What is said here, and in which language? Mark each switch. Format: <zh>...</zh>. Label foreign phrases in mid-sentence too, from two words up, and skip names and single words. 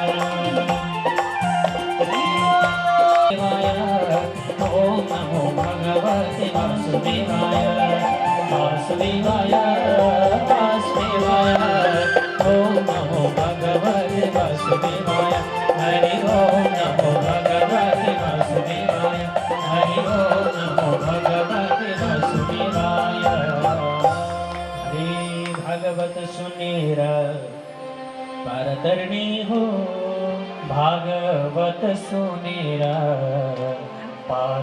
<sa>ओम नमो भगवते वासुदेवाय, वासुदेवाय वासुदेवाय ओम नमो भगवते वासुदेवाय। हरि ओम नमो भगवते वासुदेवाय, हरि ओम नमो भगवते वासुदेवाय।</sa> <ne>हरि भागवत सुनेर पार तरने हो, भागवत सुनेर पार</ne>